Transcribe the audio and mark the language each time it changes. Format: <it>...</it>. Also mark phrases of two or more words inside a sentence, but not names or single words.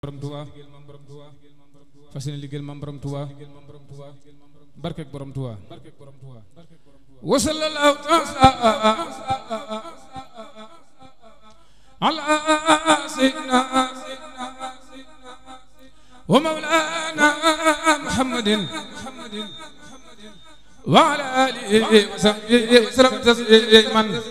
<wo>borom Tuuba fas yéene liggéeyal Maam borom Tuuba barkeek borom Tuuba</wo> <ar>وصلى الله على سيدنا ومولانا محمد وعلى آله وصحبه وسلم تسليما</ar>